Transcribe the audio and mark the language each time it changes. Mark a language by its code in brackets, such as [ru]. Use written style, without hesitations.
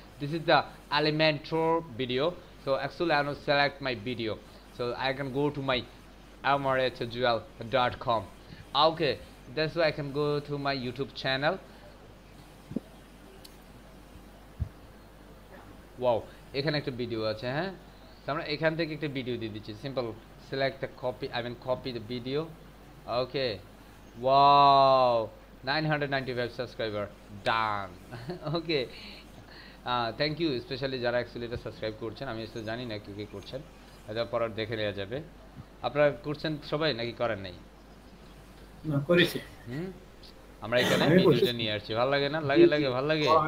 [en] This is the Elementor video, so actually I want to select my video, so I can go to my amrhjuel.com, okay? That's why I can go to my YouTube channel, wow, [bn] এখানে একটা video আছে, হ্যাঁ? তো আমরা এখান থেকে একটা video দিয়ে দিচ্ছি, simple [en] select the copy, I mean copy the video, okay? Wow, 995 subscriber done, okay? [bn] Thank you, specially যারা অ্যাকচুয়ালি এটা সাবস্ক্রাইব করছেন, আমি আসলে জানি না কে কে করছেন, এটা পরে দেখে নেওয়া যাবে। আপনারা করছেন সবাই নাকি করেন নাই? না করেছি, আমরা এখানে ভিডিওটা নিয়ে আসছি, ভালো লাগে না? লাগে ভালো লাগে।